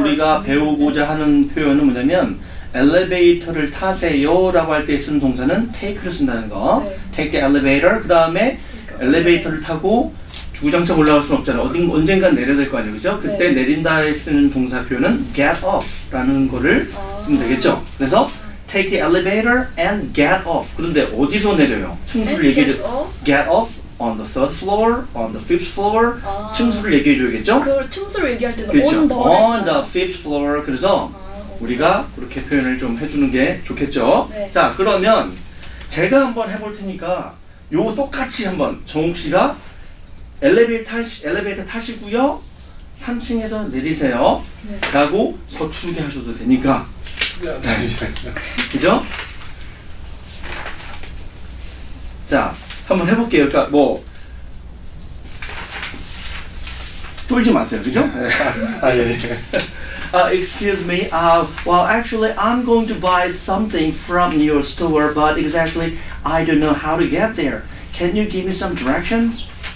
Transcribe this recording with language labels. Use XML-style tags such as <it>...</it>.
<ko>우리가 배우고자 하는 표현은 뭐냐면 엘리베이터를 타세요라고 할 때 쓰는 동사는 take를 쓴다는 거. 네.</ko> <en>Take the elevator.</en> <ko>그 다음에 엘리베이터를 타고 주구장창 올라갈 수는 없잖아요. 언젠간 내려야 될 거 아니에요, 그죠? 그때 네. 내린다에 쓰는 동사 표현은</ko> <en>get off</en> <ko>라는 거를 쓰면 되겠죠. 그래서</ko> <en>take the elevator and get off.</en> <ko>그런데 어디서 내려요? 층수를</ko> <en>And</en> <ko>얘기해</ko> <en>get off? Get off on the 3rd floor, on the 5th floor.</en> <ko>층수를 얘기해 줘야겠죠? 그 층수를 얘기할 때는 그렇죠.</ko> <en>on the on the 5th floor.</en> <ko>그래서 오케이. 우리가 그렇게 표현을 좀 해주는 게 좋겠죠. 네. 자, 그러면 제가 한번 해볼 테니까 요거 똑같이 한번 정욱 씨가 엘리베이터 타시고요. 3층에서 내리세요. 네. 라고 서투르게 하셔도 되니까. 그죠? 자, 한번 해볼게요. 그러니까 뭐 쫄지 마세요. 그죠? 예.</ko> <en>Excuse me. Well, actually, I'm going to buy something from your store, but exactly, I don't know how to get there. Can you give me some directions?</en>